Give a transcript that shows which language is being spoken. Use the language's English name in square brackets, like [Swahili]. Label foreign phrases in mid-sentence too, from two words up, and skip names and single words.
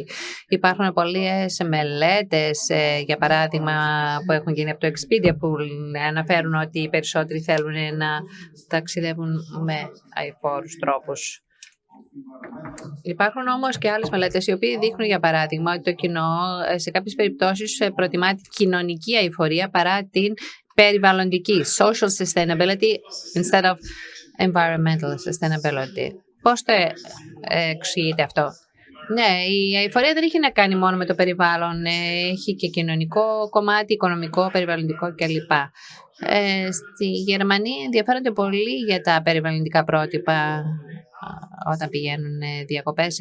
[Greek] Υπάρχουν πολλές μελέτες, για παράδειγμα, που έχουν γίνει από το Expedia που αναφέρουν ότι οι περισσότεροι θέλουν να ταξιδεύουν με αειφόρους τρόπους. Υπάρχουν όμως και άλλες μελέτες οι οποίοι δείχνουν, για παράδειγμα, ότι το κοινό σε κάποιες περιπτώσεις προτιμά την κοινωνική αειφορία παρά την περιβαλλοντική, [English] social sustainability instead of environmental sustainability. [Greek] Πώς το εξηγείτε αυτό? Ναι, η αειφορία δεν έχει να κάνει μόνο με το περιβάλλον, έχει και κοινωνικό κομμάτι, οικονομικό, περιβαλλοντικό κλπ. Στη Γερμανία ενδιαφέρονται πολύ για τα περιβαλλοντικά πρότυπα όταν πηγαίνουν διακοπές.